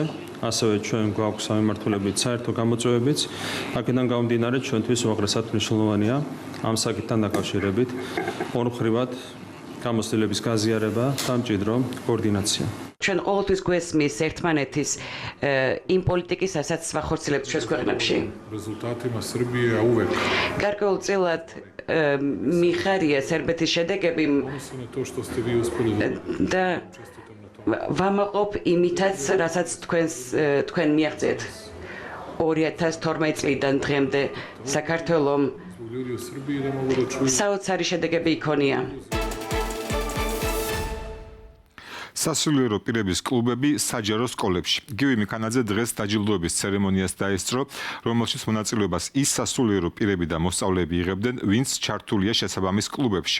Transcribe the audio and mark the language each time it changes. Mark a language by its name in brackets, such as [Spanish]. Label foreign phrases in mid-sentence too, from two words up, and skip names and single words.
[Georgian] ასევე ჩვენ გვაქვს სამმართველობით საერთო გამოწვევებიც. აქედან გამომდინარე, ჩვენთვის უაღრესად მნიშვნელოვანია ამ საკითხთან დაკავშირებით ორმხრივად გამოცდილების გაზიარება და მჭიდრო კოორდინაცია. ჩვენ ყოველთვის გვესმის ერთმანეთის იმ პოლიტიკის, რასაც ვახორციელებთ ჩვენს ქვეყნებში. [Serbian] Rezultatima Srbije uvek [Georgian] გარკვეულწილად მიხარია სერბეთის შედეგები [Serbian] ponosni na to što ste vi uspeli da [Georgian] და ვამაყობ იმითაც, რასაც თქვენ მიაღწიეთ 2012 წლიდან დღემდე საქართველოს [Serbian] ljudi u Srbiji da mogu da čuju [Georgian] საოცარი შედეგები იქონია. სასულიერო პირების კლუბები საჯარო სკოლებში. გივი მიქანაძე დღეს დაჯილდოების ცერემონიას დაესწრო, რომელშიც მონაწილეობას ის სასულიერო პირები და მოსწავლეები იღებდნენ, ვინც ჩართულია შესაბამის კლუბებში.